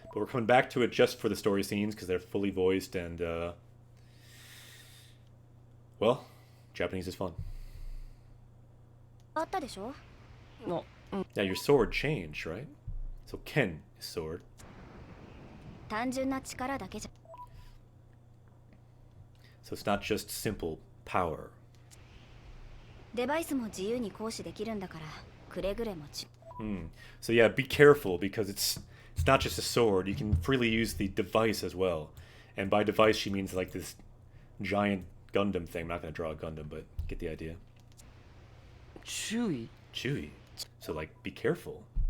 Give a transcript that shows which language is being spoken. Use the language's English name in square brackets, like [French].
[English] But we're coming back to it just for the story scenes because they're fully voiced and, well, Japanese is fun. [Japanese] あったでしょの [English] Now your sword changed, right? So Ken is sword. [Japanese] 単純な力だけじゃ [English] So it's not just simple power. [Japanese] デバイスも自由に行使できるんだからくれぐれもち [English] So yeah, be careful because it's not just a sword. You can freely use the device as well. And by device she means like this giant Gundam thing. I'm not going to draw a Gundam, but get the idea. [Japanese] 注意 [English] Chewy. So like be careful.